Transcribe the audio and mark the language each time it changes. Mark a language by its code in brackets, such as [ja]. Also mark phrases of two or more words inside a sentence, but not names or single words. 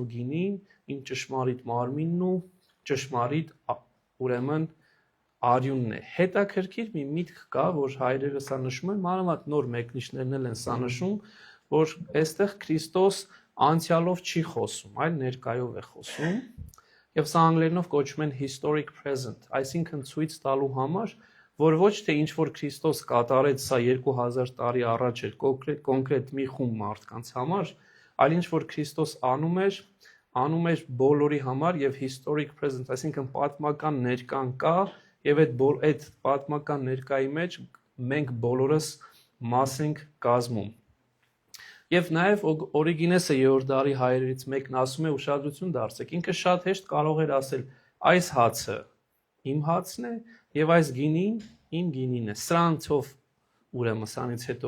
[hy] գինին իմ ճշմարիտ մարմինն ու ճշմարիտ ուրեմն արյունն է։ Հետաքրքիր մի միտք կա, որ հայրերը սա նշում են, մանավանդ նոր մեկնիչներն են սա նշում, որ այստեղ Քրիստոս անցյալով չի խոսում, այլ ներկայով է խոսում, եւ սա անգլերենով կոչում են [en] historic present, [hy] այսինքն ցույց տալու համար, որ ոչ թե ինչ որ Քրիստոս կատարեց սա 2000 տարի առաջ էր կոնկրետ մի խումբ մարդկանց համար, այլ ինչ որ Քրիստոս անում էր բոլորի համար եւ [en] historic present, [hy] այսինքն պատմական ներկան կա եւ այդ պատմական ներկայի մեջ մենք բոլորս մաս ենք կազմում։ Եվ նաեւ Օրիգինեսը 3-րդ դարի հայերից մեկն ասում է ուշադրություն դարձեք, ինքը շատ հեշտ կարող էր ասել այս հացը իմ հացն է եւ այս գինին իմ գինին է, սրանցով ուրեմն սրանից հետո